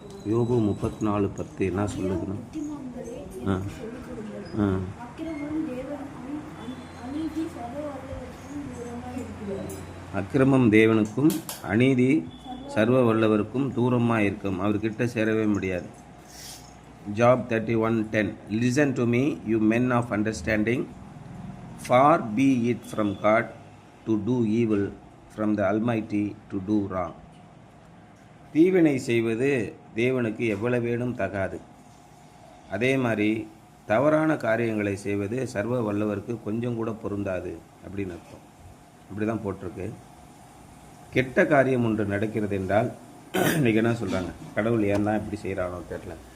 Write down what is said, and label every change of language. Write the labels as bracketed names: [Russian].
[Tamil] யோபு 34:10 என்ன சொல்லுதுன்னா, ஆ ஆ அக்கிரமம் தேவனுக்கும் அநீதி சர்வ வல்லவருக்கும் தூரமாக இருக்கும், அவர்கிட்ட சேரவே முடியாது. [English] Job 31:10 Listen to me, you men of understanding. Far be it from God to do evil, from the Almighty to do wrong. [Tamil] தீவினை செய்வது தேவனுக்கு எவ்வளவேனும் தகாது. அதே மாதிரி தவறான காரியங்களை செய்வது சர்வ வல்லவருக்கு கொஞ்சம் கூட பொருந்தாது அப்படின்னு அர்த்தம். அப்படி தான் போட்டிருக்கு. கெட்ட காரியம் ஒன்று நடக்கிறது என்றால் இன்றைக்கி என்ன சொல்கிறாங்க, கடவுள் ஏன் தான் இப்படி செய்கிறானோ தெரியல.